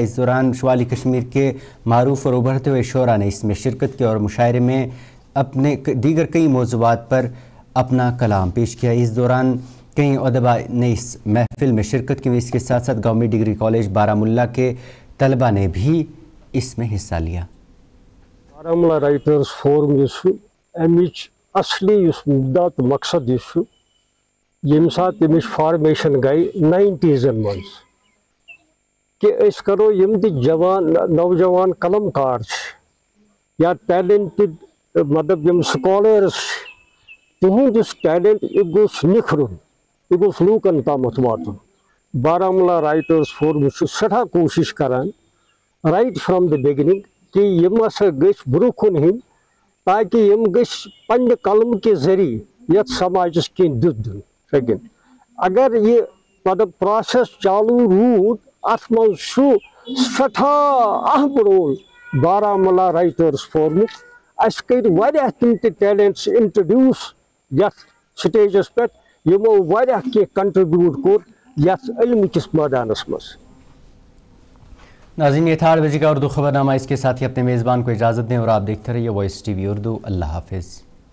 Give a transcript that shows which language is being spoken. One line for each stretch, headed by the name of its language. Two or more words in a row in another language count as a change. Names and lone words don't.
Urdu: اس دوران شمالی کشمیر کے معروف اور ابھرتے ہوئے شعراء نے اس میں شرکت کی اور مشاعرے میں اپنے دیگر کئی موضوعات پر اپنا کلام پیش کیا. اس دوران کئی ادباء نے اس محفل میں شرکت کی. اس کے ساتھ ساتھ گورنمنٹ ڈگری کالج بارہمولہ کے طلبہ نے بھی اس میں حصہ لیا.
Kashmiri: بارہمولہ رائٹرز فورم امچ اصلی مدعا تو مقصد یم سات امچ فارمیشن گئی 90s مز کہ اس کرو یم جوان نوجوان قلم کار یا ٹیلنٹڈ مطلب یم سکالرز تہند ٹیلنٹ یہ گوس نکھرن یہ گوس لوکن تامت واتن. بارہمولہ رائٹرز فورم سٹھا کوشش کران
English: right from the beginning
Kashmiri: کہ یم ہسا گھ برو کن ہند تاکہ یم گھ پنہ قلم
Urdu: کے ذریعہ
Kashmiri: یت سماجس کن دن ہکن. اگر یہ مطلب پروسیس چالو رود ات من سٹھا اہم رول بارہمولہ رائٹرز فورم. اس کر واریاہ تم ٹیلنٹس انٹروڈیوس یت سٹیجس پہ یمو واریاہ کی کنٹریبیوٹ کور یت علم کس میدانس مز.
Urdu: ناظرین یہ تھا 8 بجے کا اردو خبر نامہ. اس کے ساتھ ہی اپنے میزبان کو اجازت دیں اور آپ دیکھتے رہیے وائس ٹی وی اردو. اللہ حافظ.